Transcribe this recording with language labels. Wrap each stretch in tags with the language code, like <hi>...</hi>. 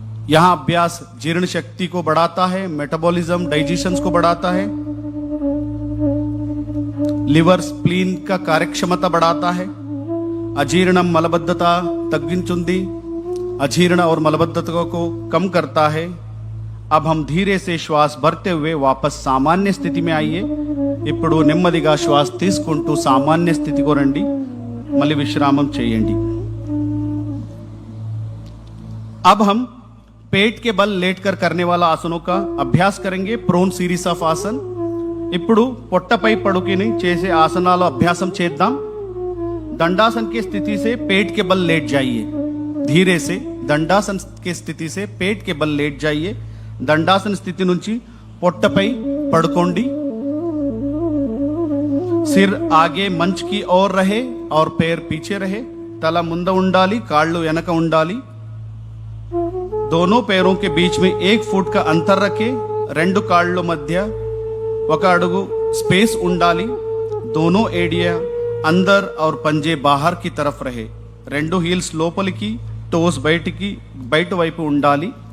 <hi>यहां अभ्यास जीर्ण शक्ति को बढ़ाता है, मेटाबॉलिज्म डाइजेशन को बढ़ाता है, लिवर स्प्लीन का कार्यक्षमता बढ़ाता है,</hi> <te>अजीर्णम मलबद्धता तग्गिंचुंदी</te> <hi>अजीर्ण और मलबद्धता को कम करता है। अब हम धीरे से श्वास भरते हुए वापस सामान्य स्थिति में आइए।</hi> <te>ఇప్పుడు నెమ్మదిగా శ్వాస తీసుకుంటూ సామాన్య స్థితికి రండి। మళ్ళీ విశ్రామం చేయండి।</te> <hi>अब हम पेट के बल लेटकर करने वाला आसनों का अभ्यास करेंगे।</hi> <en>Prone series of asana.</en> <te>ఇప్పుడు పొట్టపై పడుకుని చేసే ఆసనాల అభ్యాసం చేద్దాం।</te> <hi>दंडासन की स्थिति से पेट के बल लेट जाइए। धीरे से दंडासन की स्थिति से पेट के बल लेट जाइए।</hi> <te>దండాసన స్థితి నుంచి పొట్టపై పడుకోండి।</te> <hi>सिर आगे मंच की ओर रहे और पैर पीछे रहे।</hi> <te>తల ముందు ఉండాలి, కాళ్ళు వెనక ఉండాలి।</te> <hi>दोनों पैरों के बीच में 1 फुट का अंतर रखें।</hi> <te>రెండు కాళ్ళ మధ్య 1 అడుగు स्पेस ఉండాలి।</te> <hi>दोनों एडिया अंदर और पंजे बाहर की तरफ रहे।</hi> <te>రెండు హీల్స్ లోపలికి, టోస్ బయటికి, బయట వైపు ఉండాలి।</te>